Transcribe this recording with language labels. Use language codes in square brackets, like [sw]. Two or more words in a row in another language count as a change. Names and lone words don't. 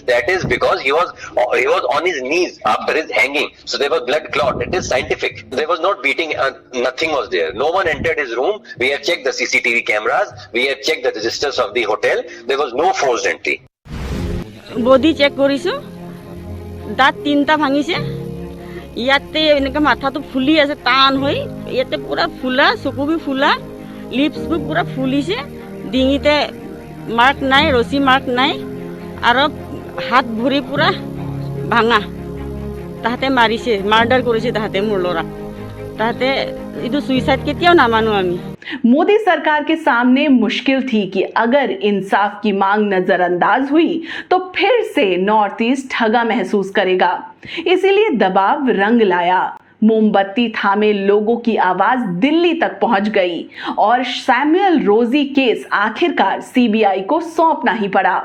[en] That is because he was on his knees after his hanging. So there was blood clot. It is scientific. There was not beating. Nothing was there. No one entered his room. We have checked the CCTV cameras. We have checked the registers of the hotel. There was no forced entry. Body check [as] কৰিছো, দাঁত 3টা ভাঙিছে, ইয়াতে এনেকা মাথাটো ফুলি আছে টান হৈ, ইয়াতে পুরা ফুলা, চকু বি ফুলা, লিপস বি পুরা ফুলিছে, ডিঙিতে মার্ক নাই, রশি মার্ক নাই, আৰু হাত ভৰি পুরা ভাঙা। তাহাতে মাৰিছে, মাৰ্ডাৰ কৰিছে তাহাতে মোৰ ল'ৰা। তাহাতে এইটো সুইসাইড কেতিয়াও নামানো আমি। [hi] मोदी सरकार के सामने मुश्किल थी कि अगर इंसाफ की मांग नजरअंदाज हुई तो फिर से नॉर्थ ईस्ट ठगा महसूस करेगा। इसीलिए दबाव रंग लाया। मोमबत्ती थामे लोगों की आवाज दिल्ली तक पहुंच गई और सैमुअल रोजी केस आखिरकार सीबीआई को सौंपना ही पड़ा।